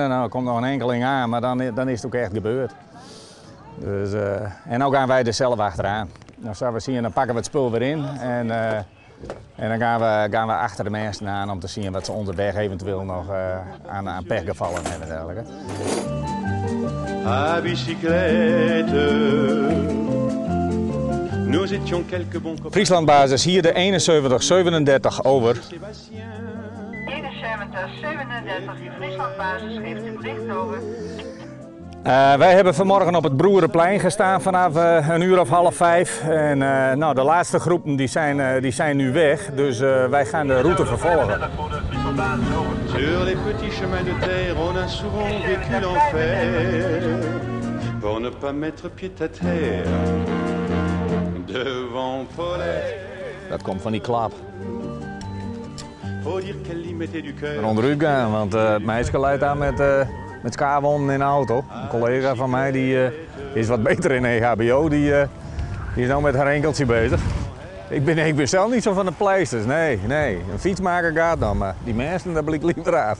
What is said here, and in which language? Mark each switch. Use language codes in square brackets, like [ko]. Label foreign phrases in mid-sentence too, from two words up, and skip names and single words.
[nl] Nou, er komt nog een enkeling aan, maar dan is het ook echt gebeurd. Dus, en nu gaan wij er zelf achteraan. Nou, zoals we zien, dan pakken we het spul weer in en dan gaan we achter de mensen aan om te zien wat ze onderweg eventueel nog aan pechgevallen hebben en dergelijke. [fr] À bicyclette, nous étions quelques bons copains. [nl] Frieslandbasis hier de 71-37 over. 71-37, Frieslandbasis geeft u bericht over. Wij hebben vanmorgen op het Broerenplein gestaan vanaf 4:30. En nou, de laatste groepen die zijn nu weg, dus wij gaan de route vervolgen. [fr] Sur les petits chemins de terre, on a souvent vécu l'enfer. Pour ne pas mettre pied à terre. Devant Paulette. [nl] Dat komt van die klap. [fr] Faut dire qu'elle y mettait du cœur. [nl] En onderuit gaan, want het meisje leidt aan met skawonden in de auto. Een collega van mij die is wat beter in EHBO, die is nou met haar enkeltje bezig. Ik ben zelf niet zo van de pleisters, nee. Een fietsmaker gaat dan, maar die mensen, daar blik ik liever af.